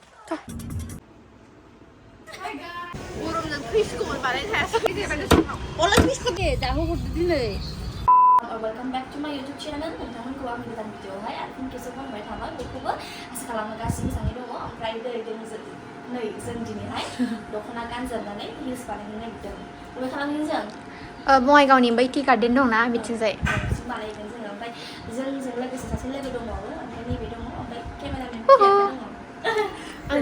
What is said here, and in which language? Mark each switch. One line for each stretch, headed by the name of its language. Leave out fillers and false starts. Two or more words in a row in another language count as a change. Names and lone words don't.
Bodo: गरमजों थैसिगौमोन बानायथायासै अला थैसिगौ जा हरदो दिनै
English: Welcome back to my YouTube channel.
Bodo: नोंथांमोनखौ आंनि गोदान भिडिअआवहाय आरो फिन खेबसे फनबाय थाबाय बेखौबो आसा खालामो गासिबो मोजाङै दङ ओमफ्राय नै जों दिनैहाय दख'ना गानजोबनानै रिल्स बानायनो नागिरदों बबे खालामगोन जों बङाइगावनि बै टि गार्डेन दंना बिथिंजाय बानायगोन जोङो ओमफ्राय जोंजों लोगोसे सासे लोगो दंबावो ओमफ्राय नैबे दङ ओमफ्य केमेरामेन दङ